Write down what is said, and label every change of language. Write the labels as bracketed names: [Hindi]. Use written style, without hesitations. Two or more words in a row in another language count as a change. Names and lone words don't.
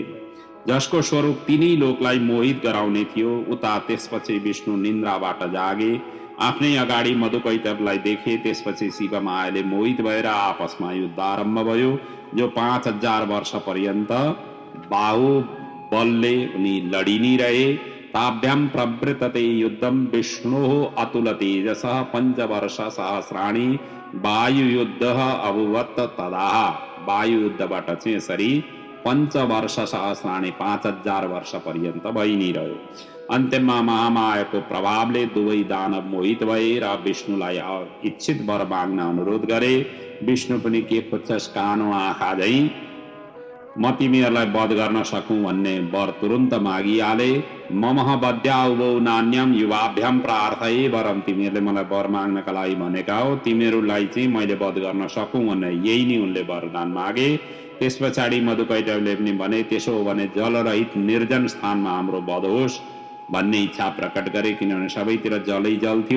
[Nepali] जसको स्वरूप तिनै लोकलाई मोहित गराउने थियो। उता त्यसपछि विष्णु निन्द्राबाट जागे, आफ्नै अगाडि मधुकैटभलाई देखे। त्यसपछि शिव मायाले मोहित भएर आपसमा युद्ध आरम्भ भयो, जो 5000 वर्ष पर्यन्त बाहुबलले उनी लडी नै रहे। [Sanskrit] ताभ्याम प्रवृत्तते युद्धम विष्णोः अतुल तेजसः पंचवर्ष सहस्राणि वायु युद्ध अभूवत् तदा। [Nepali] वायु युद्धबाट चाहिँ यसरी 5 वर्ष सहस्राणि 5000 वर्ष पर्यन्त भइ नै रह्यो। अन्त्यमा महामायाको प्रभावले दुवै दानव मोहित भए र विष्णुलाई इच्छित वर माग्न अनुरोध गरे। विष्णु पनि के खोज्छस् कानो आँखा झै म तिमीहरूलाई वध गर्न सकूँ भन्ने वर तुरुन्त मागिहाले। [Sanskrit] ममः वद्या उभौ नान्यम युवाभ्याम प्रार्थये वरम, [Nepali] तिमीहरूले मलाई वर माग्नका लागि भनेका हो, तिमीहरूलाई चाहिँ मैले वध गर्न सकूँ भनेर यही नै उनले वरदान मागे। त्यस पछाडि मधुकैटभले पनि भने त्यसो हो भने जलरहित निर्जन स्थानमा हाम्रो वध होस् भन्ने इच्छा प्रकट गरे, किनभने सबैतिर जलै जल थियो।